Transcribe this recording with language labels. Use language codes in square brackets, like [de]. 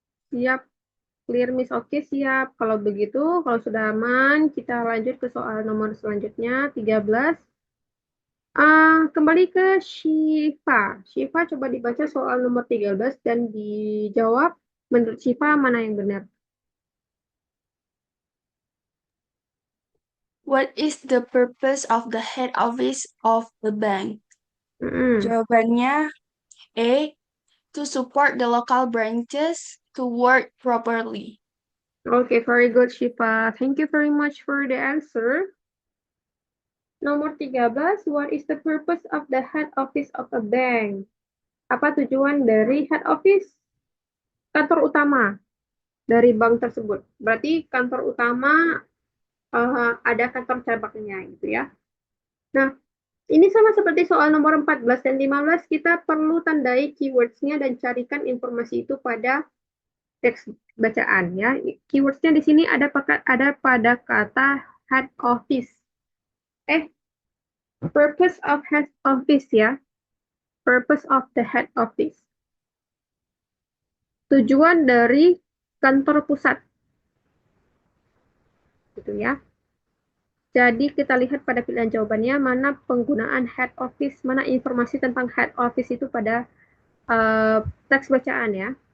[id] Siap. [en] Clear, Miss. [id] Oke, siap. Kalau begitu, kalau sudah aman, kita lanjut ke soal nomor selanjutnya, 13. Kembali ke Syifa. Syifa, coba dibaca soal nomor 13 dan dijawab menurut Syifa mana yang benar. [en] What is the purpose of the head office of the bank? Mm-mm. [id] Jawabannya A. To [en] to support the local branches to work properly. Okay, very good, Shifa. Thank you very much for the answer. [id] Nomor 13, [en] what is the purpose of the head office of a bank? [id] Apa tujuan dari head office? Kantor utama dari bank tersebut. Berarti kantor utama ada kantor cabangnya gitu ya. Nah, ini sama seperti soal nomor 14 dan 15, kita perlu tandai keywords-nya dan carikan informasi itu pada teks bacaan ya. Keywords-nya di sini ada pada kata head office. [en] Purpose of head office ya. Purpose of the head office. [id] Tujuan dari kantor pusat. Gitu ya. Jadi kita lihat pada pilihan jawabannya mana penggunaan head office, mana informasi tentang head office itu pada teks bacaan ya.